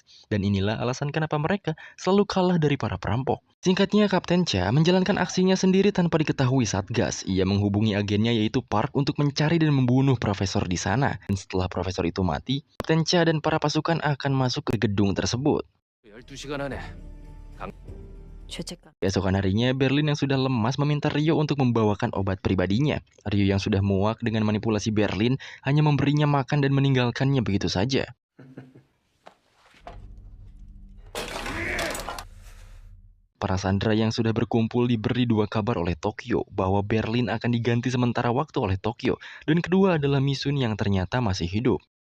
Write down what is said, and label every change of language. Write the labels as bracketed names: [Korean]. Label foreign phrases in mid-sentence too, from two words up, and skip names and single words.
[Indonesian] Dan inilah alasan kenapa mereka selalu kalah dari para perampok. Singkatnya, Kapten Cha menjalankan aksinya sendiri tanpa diketahui Satgas. Ia menghubungi agen agennya yaitu Park untuk mencari dan membunuh profesor di sana. Dan setelah profesor itu mati, Kapten Cha dan para pasukan akan masuk ke gedung tersebut. [Korean] 12시간 안에 죄책감. [Indonesian] Keesokan harinya, Berlin yang sudah lemas meminta Rio untuk membawakan obat pribadinya. Rio yang sudah muak dengan manipulasi Berlin hanya memberinya makan dan meninggalkannya begitu saja. Para sandera yang sudah berkumpul diberi dua kabar oleh Tokyo bahwa Berlin akan diganti sementara waktu oleh Tokyo, dan kedua adalah Misun yang ternyata masih hidup.